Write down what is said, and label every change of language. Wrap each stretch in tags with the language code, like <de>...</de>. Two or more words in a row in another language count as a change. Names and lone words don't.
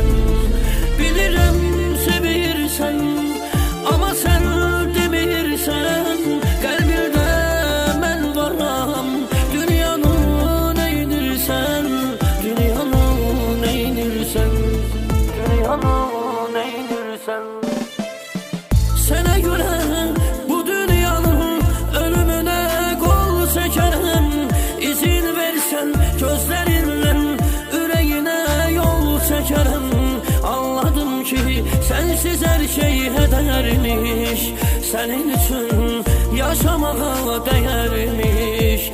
<tr>Bilirim sevirsen ama sen demirsen kalbimde ben varım. Dünyanın neydirsen, dünyanın neydirsen, dünyanın neydirsen.</tr> <az>Sənə görə bu dünyanın ölümünə qol çəkərəm. İzin versən gözlərinlə ürəyinə yol çəkərəm. Anladım ki sensiz hər şey hədərmiş, sənin üçün yaşamağa dəyərmiş.</az>